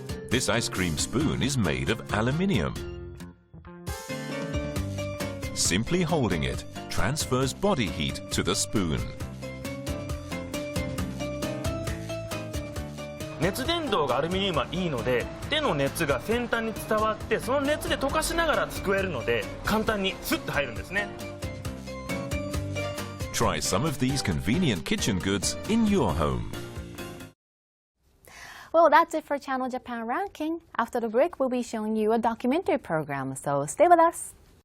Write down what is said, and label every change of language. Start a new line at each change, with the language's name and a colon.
English: This ice cream spoon is made of aluminium. Simply holding it transfers body heat to the spoon.
Japanese: 熱伝導がアルミニウムはいいので、手の熱が先端に伝わって、その熱で溶かしながらすくえるので、簡単にスッと入るんですね。
English: Try some of these convenient kitchen goods in your home. Well, that's it for Channel Japan Ranking. After the break, we'll be showing you a documentary program, so stay with us.